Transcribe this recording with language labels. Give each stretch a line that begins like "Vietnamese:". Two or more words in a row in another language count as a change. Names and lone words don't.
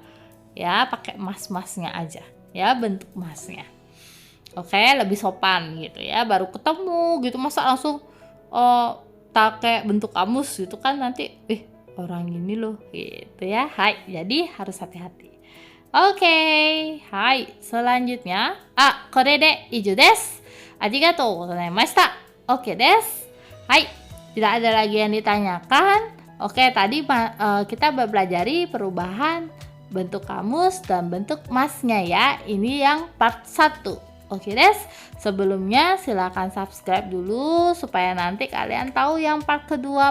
Indonesian: Ya, pakai mas-masnya aja. Ya, bentuk masnya. Oke, lebih sopan gitu ya. Baru ketemu gitu masa langsung pakai bentuk kamus gitu kan nanti orang ini loh gitu ya. Hai, jadi harus hati-hati. Oke, hai, selanjutnya
Japanese: これで以上です. ありがとうございました. Oke desu.
Indonesian: Hai, tidak ada lagi yang ditanyakan. Oke, tadi kita belajar perubahan bentuk kamus dan bentuk masnya ya. Ini yang part 1. Oke des, sebelumnya silakan subscribe dulu supaya nanti kalian tahu yang part kedua.